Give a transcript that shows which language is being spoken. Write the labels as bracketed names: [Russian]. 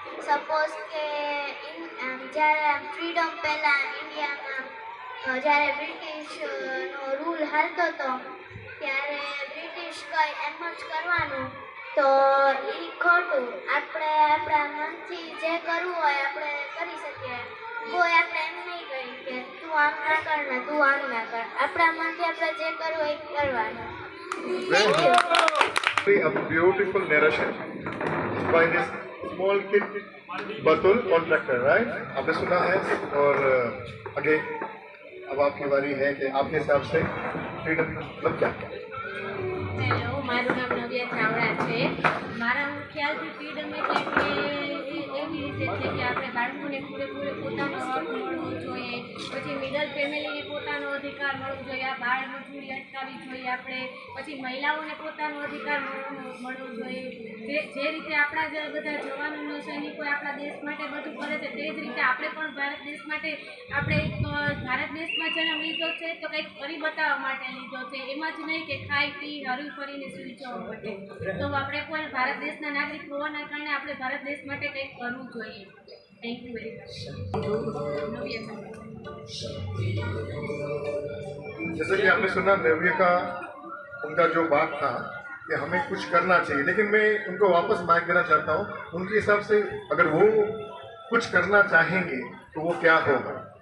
[Gujarati] Suppose કે જ્યારે freedom પહેલાં ઇન્ડિયામાં જ્યારે બ્રિટિશનો રૂલ હાલતો હતો ત્યારે બ્રિટિશ કહે એમ જ કરવાનું, તો એ ખોટું। આપણે આપણા મનથી જે કરવું હોય આપણે કરી શકીએ। કોઈ આપણે એમ નહીં કહી કે તું આમ ના કર ને તું આમ ના કર, આપણા મનથી આપણે જે કરવું હોય એ કરવાનું। Thank you. [English] A beautiful narration by this small kid Batul contractor, right? [Hindi] आपने सुना है और आगे अब आपकी बारी है कि आपके हिसाब से फ्रीडम मतलब क्या है? [Gujarati] હેલો, મારું નામ નવ્યા ચાવડા છે। મારા ખ્યાલથી ફ્રીડમ એટલે એવી રીતે છે કે આપણે બાળકોને પૂરેપૂરો પોતાનો હક મળવો જોઈએ, પછી મિડલ ફેમિલીને પોતાનો અધિકાર મળવો જોઈએ, આ બાળ મજૂરી અટકાવવી જોઈએ આપણે, પછી મહિલાઓને પોતાનો અધિકાર મળવો જોઈએ। જે રીતે આપણા જે બધા જવાનો સૈનિકો આપણા દેશ માટે બધું કરે છે, તે જ રીતે આપણે પણ ભારત દેશ માટે આપણે ભારત દેશમાં જન્મ લીધો છે તો કંઈક કરી બતાવવા માટે લીધો છે, એમાં જ નહીં કે ખાઈ પી હરી ફરીને સુઈ જવા માટે। તો આપણે કોઈ ભારત દેશના નાગરિક હોવાના કારણે આપણે ભારત દેશ માટે કંઈક કરવું જોઈએ। Thank you very much. [Hindi] जैसे कि आपने सुना नव्य का उनका जो बात था कि हमें कुछ करना चाहिए, लेकिन मैं उनको वापस माइक देना चाहता हूँ। उनके हिसाब से अगर वो कुछ करना चाहेंगे तो वो क्या होगा?